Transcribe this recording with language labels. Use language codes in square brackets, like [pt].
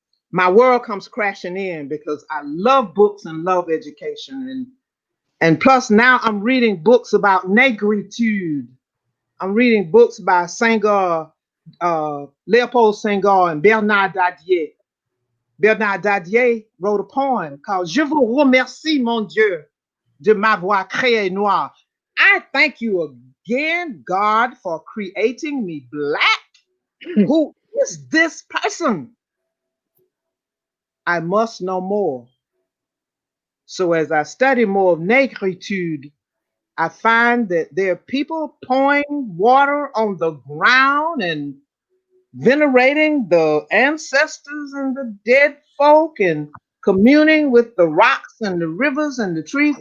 [en] My world comes crashing in because I love books and love education. And plus now I'm reading books about negritude. I'm reading books by Senghor, Leopold Senghor and Bernard Dadier. Bernard Dadier wrote a poem called [fr] Je vous remercie, mon Dieu, de m'avoir créé noir. [en] I thank you again, God, for creating me Black. Who is this person? I must know more. So as I study more of negritude, I find that there are people pouring water on the ground and venerating the ancestors and the dead folk and communing with the rocks and the rivers and the trees.